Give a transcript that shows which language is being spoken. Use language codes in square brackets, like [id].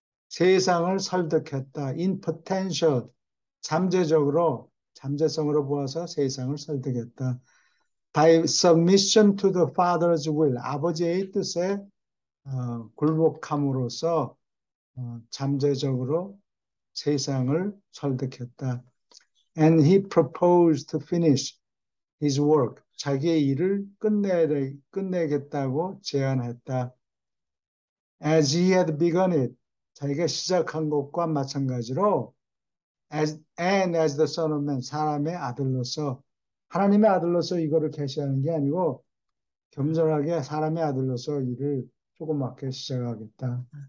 [ko] 세상을 설득했다. [en] In potential, [ko] 잠재성으로 보아서 세상을 설득했다. [en] By submission to the Father's will, [ko] 아버지의 뜻에 굴복함으로써 잠재적으로 세상을 설득했다. [en] And he proposed to finish his work. [ko] 자기의 일을 끝내겠다고 제안했다. [en] as he had begun it. [ko] 자기가 시작한 것과 마찬가지로 [en] and as the son of man, [ko] 사람의 아들로서, 하나님의 아들로서 이거를 계시하는 게 아니고 겸손하게 사람의 아들로서 일을 조그맣게 시작하겠다.